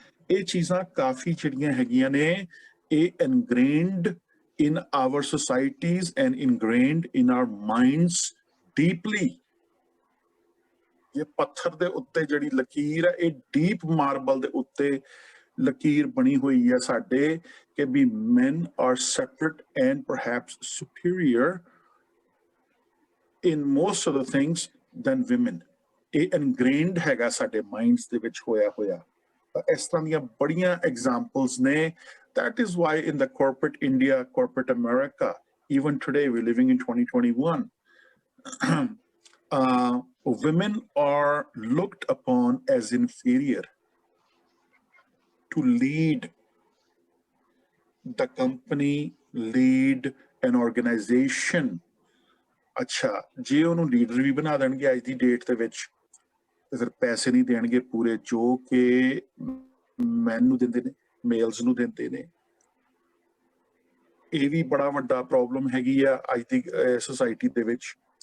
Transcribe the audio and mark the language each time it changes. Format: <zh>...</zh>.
<pa>ਇਹ ਚੀਜ਼ਾਂ ਕਾਫੀ ਜਿਹੜੀਆਂ ਹੈਗੀਆਂ ਨੇ, ਇਹ ਇਨਗ੍ਰੇਨਡ</pa> <en>in our societies and ingrained in our minds deeply।</en> <pa>ਇਹ ਪੱਥਰ ਦੇ ਉੱਤੇ ਜਿਹੜੀ ਲਕੀਰ ਹੈ, ਇਹ ਡੀਪ ਮਾਰਬਲ ਦੇ ਉੱਤੇ ਲਕੀਰ ਬਣੀ ਹੋਈ ਹੈ ਸਾਡੇ, ਕਿ ਵੀ</pa> <en>men are separate and perhaps superior in most of the things than women।</en> <pa>ਇਹ ingrained ਹੈਗਾ ਸਾਡੇ minds ਦੇ ਵਿੱਚ ਹੋਇਆ। ਇਸ ਤਰ੍ਹਾਂ ਦੀਆਂ ਬੜੀਆਂ examples ਨੇ।</pa> <en>That is why in the corporate India, corporate America, even today we're living in 2021, women are looked upon as inferior to lead the company, lead an organization।</en> <pa>अच्छा, जे ਉਹਨੂੰ ਲੀਡਰ ਵੀ ਬਣਾ ਦੇਣਗੇ ਅੱਜ ਦੀ ਡੇਟ ਦੇ ਵਿੱਚ, ਤੇ ਫਿਰ ਪੈਸੇ ਨਹੀਂ ਦੇਣਗੇ ਪੂਰੇ ਜੋ ਕਿ ਮੈਨ ਨੂੰ ਦਿੰਦੇ ਨੇ, ਮੇਲਸ ਨੂੰ ਦਿੰਦੇ ਨੇ। ਇਹ ਵੀ ਬੜਾ ਵੱਡਾ ਪ੍ਰੋਬਲਮ ਹੈਗੀ ਆ ਅੱਜ ਦੀ ਸੋਸਾਇਟੀ ਦੇ ਵਿੱਚ।</pa>